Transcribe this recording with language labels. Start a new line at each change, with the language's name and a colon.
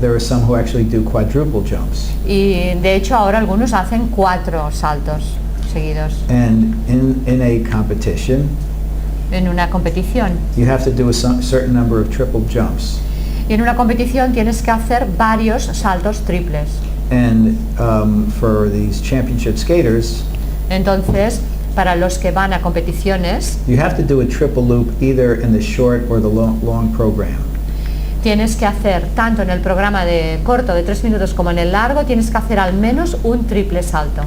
English: there are some who actually do quadruple jumps.
Spanish: Y de hecho ahora algunos hacen 4 saltos seguidos.
English: And in a competition,
Spanish: En una competición.
English: you have to do a certain number of triple jumps.
Spanish: Y en una competición tienes que hacer varios saltos triples.
English: And for these championship skaters,
Spanish: Entonces, para los que van a competiciones,
English: you have to do a triple loop either in the short or the long program.
Spanish: tienes que hacer tanto en el programa de corto de 3 minutos como en el largo, tienes que hacer al menos un triple salto.